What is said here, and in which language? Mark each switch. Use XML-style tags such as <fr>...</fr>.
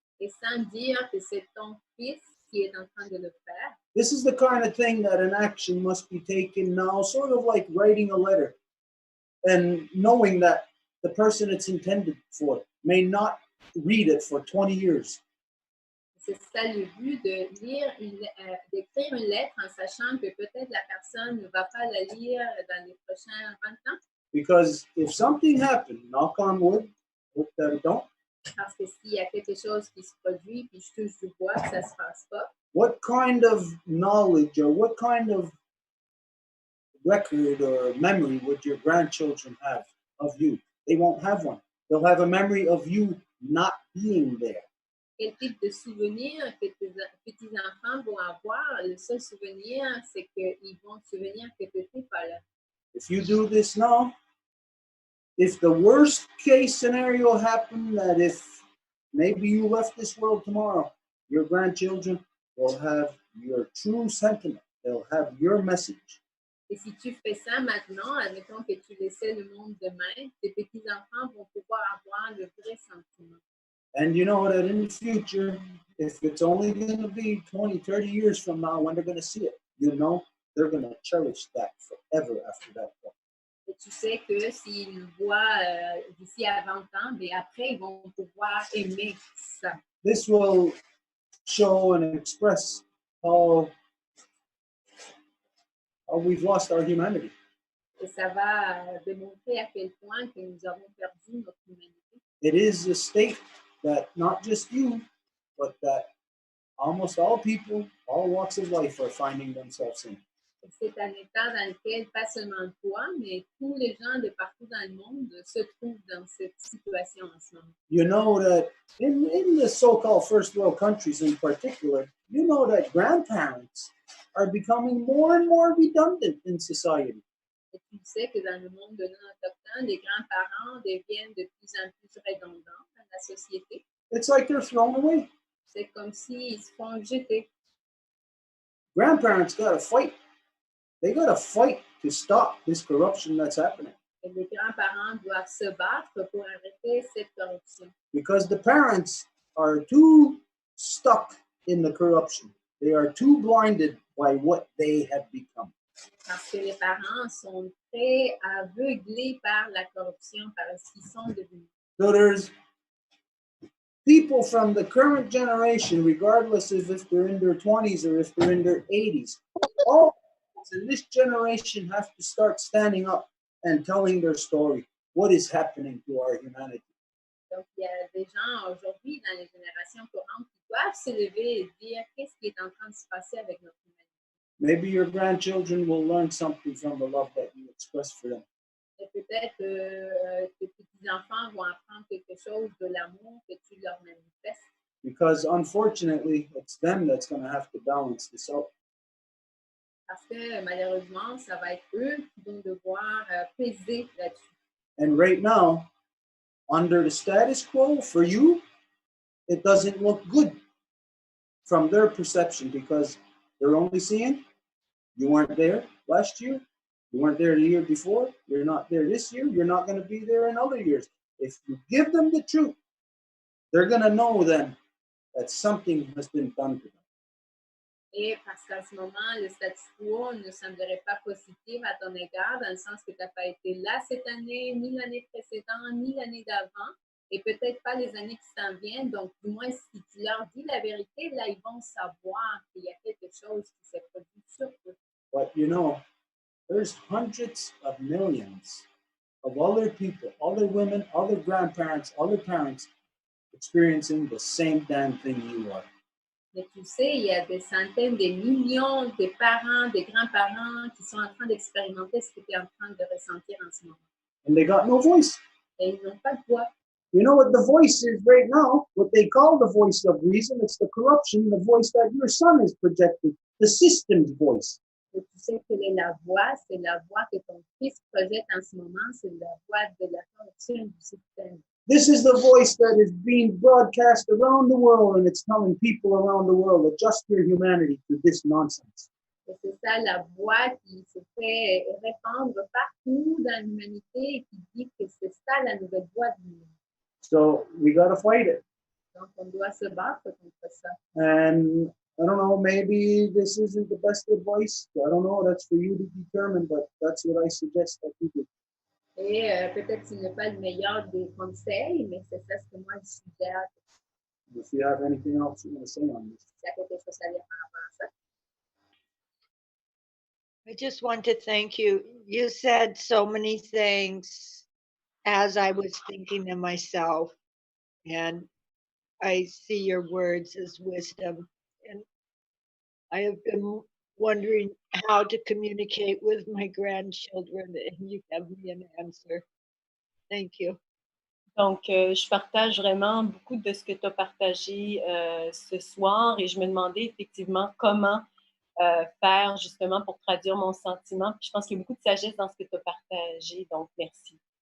<fr>Et sans dire que c'est ton fils qui est en train de le faire.</fr> <en>This is the kind of thing that an action must be taken now, sort of like writing a letter and knowing that the person it's intended for may not read it for 20 years.</en> <fr>C'est ça le but de lire d'écrire une lettre en sachant que peut-être la personne ne va pas la lire dans les prochains 20 ans.</fr> <en>Because if something happened, knock on wood, hope that it don't.</en> <fr>Parce que s'il y a quelque chose qui se produit, puis je touche du bois, que ça ne se passe pas.</fr> <en>What kind of knowledge or what kind of record or memory would your grandchildren have of you? They won't have one. They'll have a memory of you not being there.</en> <fr>Quel type de souvenir que tes petits-enfants vont avoir? Le seul souvenir, c'est qu'ils vont se souvenir que tu n'étais pas là.</fr> <en>If you do this now, if the worst case scenario happened, that if maybe you left this world tomorrow, your grandchildren will have your true sentiment. They'll have your message.</en> <fr>Et si tu fais ça maintenant, admettons que tu laissais le monde demain, tes petits-enfants vont pouvoir avoir le vrai sentiment.</fr> <en>And you know that in the future, if it's only going to be 20, 30 years from now when they're going to see it, you know they're going to cherish that forever after that point.</en> <fr>Et tu sais que s'ils le voient d'ici à 20 ans, mais après, ils vont pouvoir aimer ça.</fr> <en>This will show and express how we've lost our humanity.</en> <fr>Et ça va démontrer à quel point que nous avons perdu notre humanité.</fr> <en>It is a state that not just you, but that almost all people, all walks of life are finding themselves in.</en> <fr>C'est un état dans lequel pas seulement toi, mais tous les gens de partout dans le monde se trouvent dans cette situation en ce moment.</fr> <en>You know that in the so-called first world countries in particular, you know that grandparents are becoming more and more redundant in society.</en> <fr>Et tu sais que dans le monde de non-autochtones, les grands-parents deviennent de plus en plus redondants dans la société.</fr> <en>It's like they're thrown away.</en> <fr>C'est comme s'ils se font jeter.</fr> <en>Grandparents got to fight. They got to fight to stop this corruption that's happening.</en> <fr>Et les grands-parents doivent se battre pour arrêter cette corruption.</fr> <en>Because the parents are too stuck in the corruption. They are too blinded by what they have become.</en> <fr>Parce que les parents sont très aveuglés par la corruption, par ce qu'ils sont devenus.</fr> <en>So there's people from the current generation, regardless of if they're in their 20s or if they're in their 80s, all in this generation have to start standing up and telling their story. What is happening to our humanity?</en> <fr>Donc, il y a des gens aujourd'hui dans les générations courantes qui doivent se lever et dire qu'est-ce qui est en train de se passer avec notre humanité.</fr> <en>Maybe your grandchildren will learn something from the love that you express for them.</en> <fr>Et peut-être tes petits-enfants vont apprendre quelque chose de l'amour que tu leur manifestes.</fr> <en>Because unfortunately, it's them that's going to have to balance this out.</en> <fr>Parce que malheureusement, ça va être eux qui vont devoir peser là-dessus.</fr> <en>And right now, under the status quo for you, it doesn't look good from their perception because they're only seeing you weren't there last year, you weren't there the year before, you're not there this year, you're not going to be there in other years. If you give them the truth, they're going to know then that something has been done to them.</en> <fr>Et parce qu'à ce moment, le status quo ne semblerait pas positif à ton égard, dans le sens que tu n'as pas été là cette année, ni l'année précédente, ni l'année d'avant, et peut-être pas les années qui s'en viennent. Donc, du moins, si tu leur dis la vérité, là, ils vont savoir qu'il y a quelque chose qui s'est produit sur eux.</fr> <en>But you know, there's hundreds of millions of other people, other women, other grandparents, other parents experiencing the same damn thing you are.</en> <fr>Mais tu sais, il y a des centaines, des millions de parents, de grands-parents qui sont en train d'expérimenter ce que tu es en train de ressentir en ce moment.</fr> <en>And they got no voice.</en> <fr>Et ils n'ont pas de voix.</fr> <en>You know what the voice is right now? What they call the voice of reason. It's the corruption, the voice that your son is projecting, the system's voice.</en> <fr>Et tu sais quelle est la voix? C'est la voix que ton fils projette en ce moment. C'est la voix de la corruption du système.</fr> <en>This is the voice that is being broadcast around the world, and it's telling people around the world, adjust your humanity to this nonsense.</en> <fr>Et c'est ça la voix qui se fait répandre partout dans l'humanité et qui dit que c'est ça la nouvelle voix du monde.</fr> <en>So we got to fight it.</en> <fr>Donc on doit se battre contre ça.</fr> <en>And I don't know, maybe this isn't the best advice. I don't know, that's for you to determine, but that's what I suggest that you do.</en> <fr>Et peut-être qu'il n'est pas le meilleur des conseils, mais c'est ça ce que moi je suggère.</fr> <en>If you have anything else you want to say on this.</en> <fr>S'il y a quelque chose à dire par rapport à ça.</fr> <en>I just want to thank you. You said so many things as I was thinking to myself, and I see your words as wisdom. And I have been wondering how to communicate with my grandchildren, and you gave me an answer. Thank you.</en> <fr>Donc, je partage vraiment beaucoup de ce que tu as partagé ce soir et je me demandais effectivement comment faire justement pour traduire mon sentiment. Puis je pense qu'il y a beaucoup de sagesse dans ce que tu as partagé, donc merci.</fr>